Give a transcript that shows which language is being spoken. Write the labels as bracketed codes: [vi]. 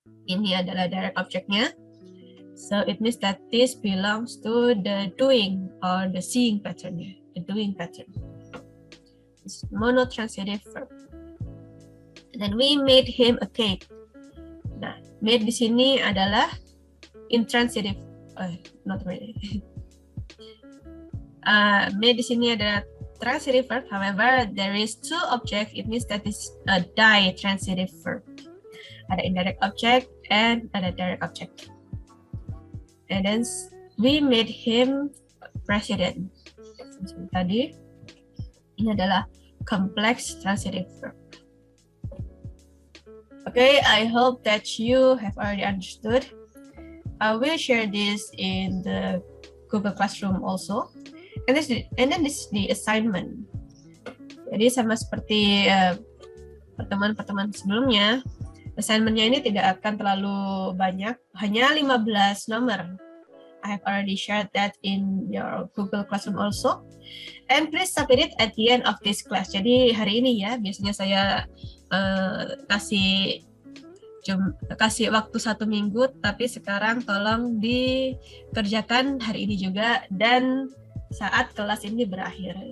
[id] Ini adalah direct objeknya. [en] So it means that this belongs to the doing or the seeing patternnya. The doing pattern. It's monotransitive verb. And then we made him a cake. [id] Nah, made di sini adalah intransitive. [en] Not really. [id] Made di sini ada transitive verb. [en] However, there is two object. It means that it's a ditransitive verb. [id] Ada indirect object and ada direct object. [en] And then we made him president. [id] Seperti tadi, ini adalah complex transitive verb. [en] Okay, I hope that you have already understood. I will share this in the Google Classroom also. And then this is the assignment. [id] Jadi sama seperti pertemuan-pertemuan sebelumnya, assignment-nya ini tidak akan terlalu banyak, hanya 15 nomor. [en] I have already shared that in your Google Classroom also. And please submit it at the end of this class. [id] Jadi hari ini ya, biasanya saya kasih waktu 1 minggu, tapi sekarang tolong dikerjakan hari ini juga dan saat kelas ini berakhir.